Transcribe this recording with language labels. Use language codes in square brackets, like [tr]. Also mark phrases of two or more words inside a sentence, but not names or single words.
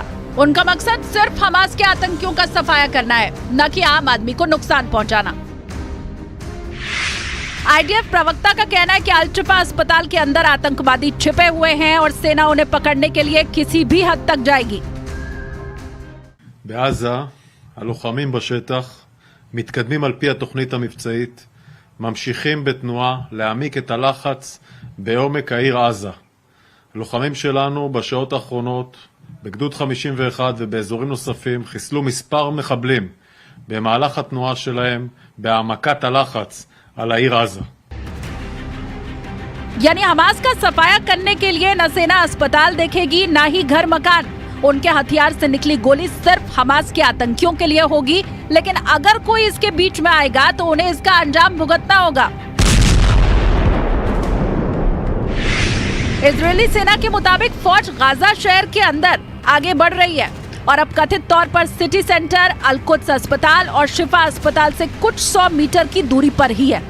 [hi] उनका मकसद सिर्फ हमास के आतंकियों का सफाया करना है, न कि आम आदमी को नुकसान पहुंचाना। आईडीएफ प्रवक्ता का कहना है कि अल शिफा अस्पताल के अंदर आतंकवादी छिपे हुए हैं और सेना उन्हें पकड़ने के लिए किसी भी हद तक जाएगी। [he] בעזה הלוחמים בשטח מתקדמים על פי התוכנית המבצעית, ממשיכים בתנועה להעמיק את הלחץ בעומק העיר עזה. הלוחמים שלנו בשעות האחרונות בגדוד 51 ובאזורים נוספים חיסלו מספר מחבלים במהלך התנועה שלהם בהעמקת הלחץ על העיר עזה. [hi] यानी हमास का सफाया करने के लिए न सेना अस्पताल देखेगी, ना ही घर मकान। उनके हथियार से निकली गोली सिर्फ हमास के आतंकियों के लिए होगी, लेकिन अगर कोई इसके बीच में आएगा तो उन्हें इसका अंजाम भुगतना होगा। इजरायली सेना के मुताबिक फौज गाजा शहर के अंदर आगे बढ़ रही है और अब कथित तौर पर [en] city center, [hi] अल कुद्स अस्पताल और शिफा अस्पताल से कुछ 100 मीटर की दूरी पर ही है।